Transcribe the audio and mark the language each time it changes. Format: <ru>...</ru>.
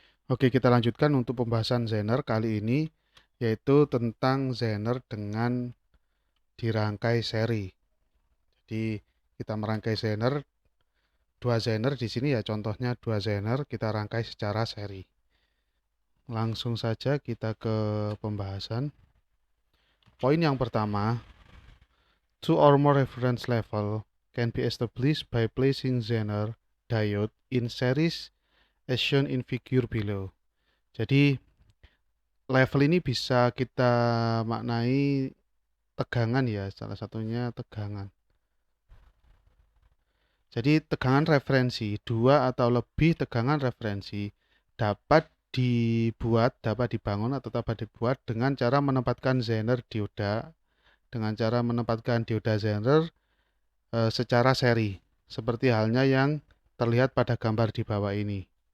<id>Oke, kita lanjutkan untuk pembahasan Zener kali ini, yaitu tentang Zener dengan dirangkai seri. Jadi kita merangkai Zener, dua Zener di sini ya contohnya dua Zener kita rangkai secara seri. Langsung saja kita ke pembahasan. Poin yang pertama,</id> <en>two or more reference level can be established by placing Zener diode in series as shown in figure below.</en> <id>Jadi level ini bisa kita maknai tegangan ya, salah satunya tegangan. Jadi tegangan referensi, dua atau lebih tegangan referensi dapat dibangun atau dapat dibuat dengan cara menempatkan Zener dioda, dengan cara menempatkan dioda Zener secara seri, seperti halnya yang terlihat pada gambar di bawah ini.</id>